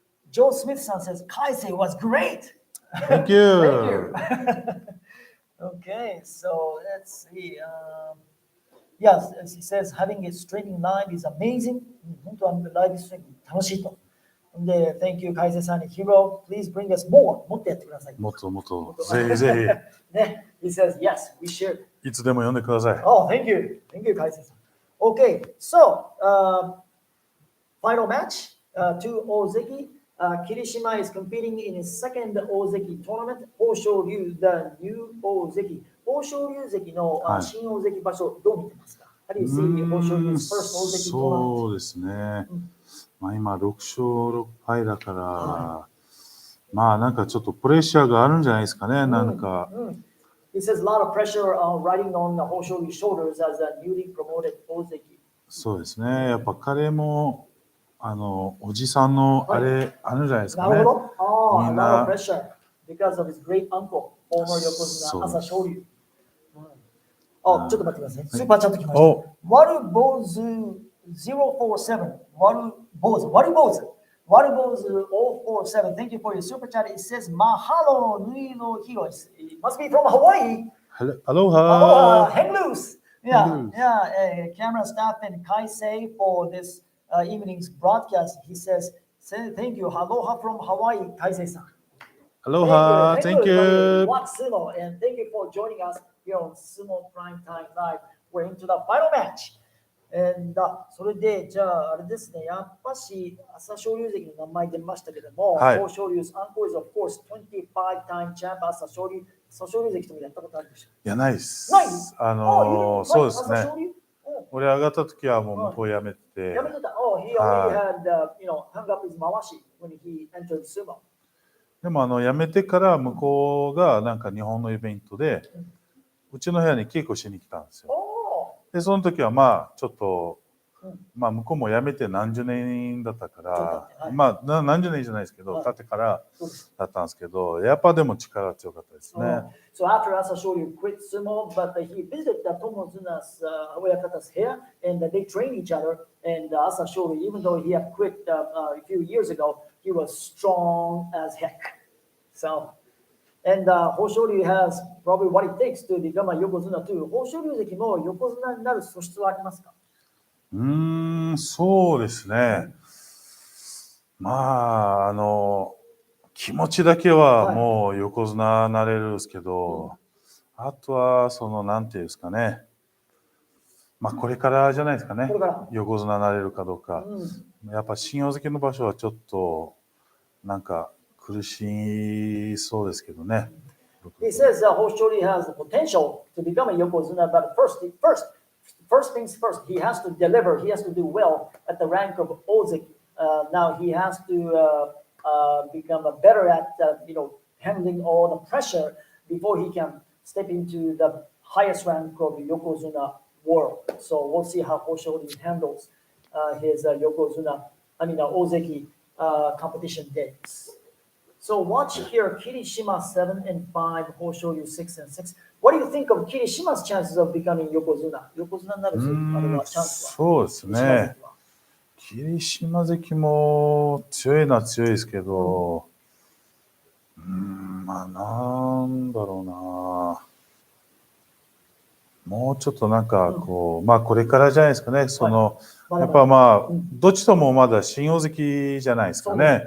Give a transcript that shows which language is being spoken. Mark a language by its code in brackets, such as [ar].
[en] Joe Smith says Kaisei was great. Thank you. Thank you. Okay, so let's see. Yes, as he says, having it streaming live is amazing. [ja] 本当はライブストリーム楽しいと。 [en] で、Thank you, Kaiseiさんに Hiro, please bring us more. [ja] もっとやってください。もっともっと。ぜひぜ [en] ひ。ね、He says, yes, we should. [ja] いつでも呼んでください。 [en] Oh, thank you. Thank you, Kaiseiさん。 Okay, so, final match, 2 Ozeki. Kirishima is competing in his second Ozeki tournament. Hoshoryu, the new Ozeki. [ja] Hoshoryu Zeki の新Ozeki場所どう見てますか? [en] How do you see Hoshoryu's first Ozeki tournament? [ja] そうですね。まあ今6勝6敗だから、まあなんかちょっとプレッシャーがあるんじゃないですかね。なんか。 [en] He says a lot of pressure riding on the Hoshoryu's shoulders as a newly promoted Ozeki. [ja] そうですね。やっぱ彼もおじさんのあれ、あるんじゃないですかね。なるほど。みんな。 [en] A lot of pressure because of his great uncle, former Yokozuna Asashoryu. [ja] ちょっと待ってください。スーパーチャット来ました。ワルボーズ047。ワルボーズ047。 [en] Thank you for your super chat. It says Mahalo Nui no Hiro. It must be from Hawaii. Aloha. Hang loose. Yeah. Camera staff and Kaisei for this evening's broadcast. He says, thank you. Aloha from Hawaii, Kaisei-san. Aloha. Thank you. Watch Sumo, and thank you for joining us here on Sumo Prime Time Live. We're into the final match. [ja] それで、じゃあ、あれですね、やっぱし、朝青龍関の名前出ましたけども、はい朝青龍、 [en] uncle is of course 25-time champ、 [ja] 朝青龍関ともやったことあるでしょいや、ないです。ないそうですね。朝青龍俺上がった時はもう向こう辞めて。やめてた。 [en] he already had, hung up his mawashi when he entered sumo. [ja] でも辞めてから向こうがなんか日本のイベントで、うちの部屋に稽古しに来たんですよ。で、その時はまあちょっと、まあ向こうも辞めて何十年だったから、まあ何十年じゃないですけど、経ってからだったんですけど、やっぱでも力が強かったですね。 [en] So after Asashoryu quit sumo, but he visited Tomozuna's Oyakata's hair, and they trained each other. And Asashoryu, even though he had quit a few years ago, he was strong as heck. So, and Hoshoryu has probably what it takes to become a Yokozuna too. [ja] Hoshoryu関も横綱になる素質はありますか？そうですね。まあ気持ちだけはもう横綱なれるんですけど、あとはそのなんていうんですかね。まあこれからじゃないですかね。横綱なれるかどうか。やっぱ新大関の場所はちょっとなんか苦しそうですけどね。 [en] He says Hoshoryu has the potential to become a Yokozuna, but first things first, he has to deliver, he has to do well at the rank of Ozeki. Now he has to become better at handling all the pressure before he can step into the highest rank of Yokozuna world. So we'll see how Hoshoryu handles his Ozeki competition days. So watch here, Kirishima 7 and 5, Hoshoryu 6 and 6. What do you think of Kirishima's chances of becoming Yokozuna? [ja] Yokozuna になるチャンスは？そうですね。霧島関も強いのは強いですけど、まあなんだろうな。もうちょっとなんかこう、まあこれからじゃないですかね。やっぱまあどっちともまだ新大関じゃないですかね。